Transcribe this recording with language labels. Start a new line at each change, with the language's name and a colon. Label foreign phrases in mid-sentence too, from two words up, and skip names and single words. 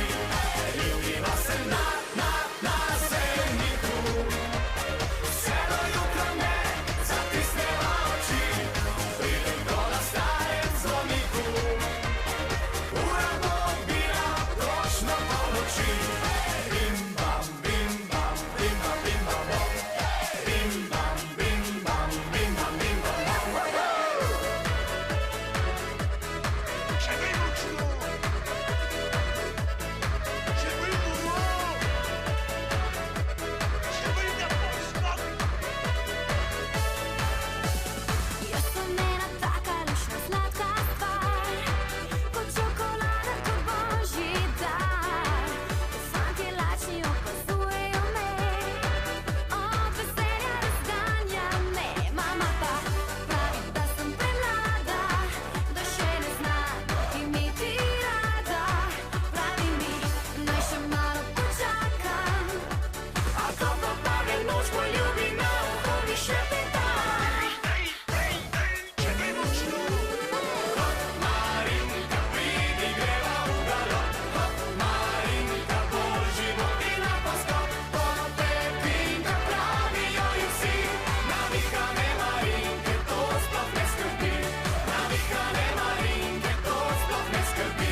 Slovenian: Ljubiva se na sejniku, vse do jutra ne zatisneva oči, veliko na starem zvoniku, ura bo odbila točno polnoči. Bim bam, bim bam, bim bam, bim bam, bom. Bim bam, bim bam, bim bam, bim bam, bom.
French: J'ai vu mon chou. J'ai vu mon mot. J'ai vu ta posta.
Slovenian: Ja sam ena taka lušna slatka stvar, kot čokolada, kot božji dar. Fantje lačni opazujejo me, od veselja razganja me. Mama pa pravi, da sem premlada, da še ne znam imeti rada. Pravi mi, naj še malo počakam, A ko popade noč, poljubi na uho mi šepeta.
French: J'ai vu mon chou.
Slovenian: Marinka, pridi, greva v galop. Marinka, božji vodina poskop. Pepinka, pravijo ji vsi. Navihane Marinke, to sploh ne skrbi. Navihane Marinke, to sploh ne skrbi.